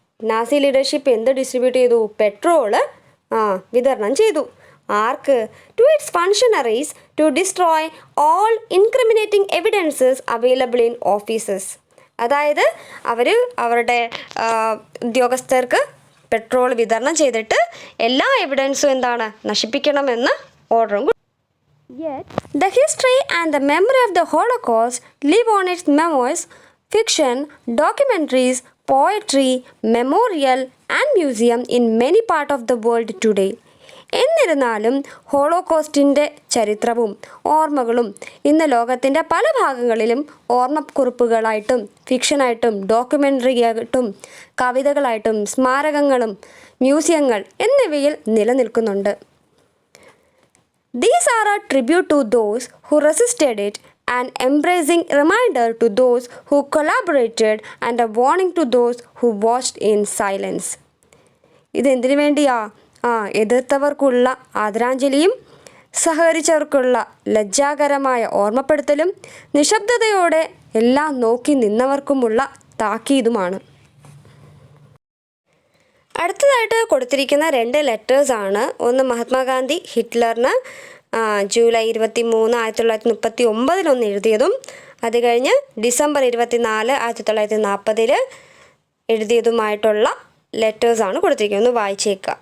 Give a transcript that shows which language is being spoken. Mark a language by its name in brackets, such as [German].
[Malayalam] Nazi leadership എന്ത് distribute ചെയ്തു? Petrol വിതരണം ചെയ്തു. ആർക്ക്? [English] To its functionaries to destroy all incriminating evidences available in offices. [Malayalam] അതായത് അവർ അവരുടെ ഉദ്യോഗസ്ഥർക്ക് പെട്രോൾ വിതരണം ചെയ്തിട്ട് എല്ലാ എവിഡൻസും എന്താണ്? നശിപ്പിക്കണമെന്ന് ഓർഡറും. [English] Yet, the history and the memory of the Holocaust live on its memoirs, fiction, documentaries, poetry, memorial and museum in many parts of the world today. [Malayalam] എന്നിരുന്നാലും ഹോളോകോസ്റ്റിൻ്റെ ചരിത്രവും ഓർമ്മകളും ഇന്ന് ലോകത്തിൻ്റെ പല ഭാഗങ്ങളിലും ഓർമ്മക്കുറിപ്പുകളായിട്ടും ഫിക്ഷനായിട്ടും ഡോക്യുമെൻ്ററിയായിട്ടും കവിതകളായിട്ടും സ്മാരകങ്ങളും മ്യൂസിയങ്ങൾ എന്നിവയിൽ നിലനിൽക്കുന്നുണ്ട്. [English] These are a tribute to those who resisted it, an embracing reminder to those who collaborated, and a warning to those who watched in silence. [Malayalam] ഇതെന്തിനു വേണ്ടിയാ? എതിർത്തവർക്കുള്ള ആദരാഞ്ജലിയും സഹകരിച്ചവർക്കുള്ള ലജ്ജാകരമായ ഓർമ്മപ്പെടുത്തലും നിശബ്ദതയോടെ എല്ലാം നോക്കി നിന്നവർക്കുമുള്ള താക്കീതുമാണ്. അടുത്തതായിട്ട് കൊടുത്തിരിക്കുന്ന 2 ലെറ്റേഴ്സാണ്. ഒന്ന് മഹാത്മാഗാന്ധി ഹിറ്റ്ലറിന് ജൂലൈ 23, 1939 എഴുതിയതും അത് കഴിഞ്ഞ് ഡിസംബർ 24, 1940 എഴുതിയതുമായിട്ടുള്ള ലെറ്റേഴ്സാണ് കൊടുത്തിരിക്കുന്നത്. ഒന്ന് വായിച്ചേക്കുക.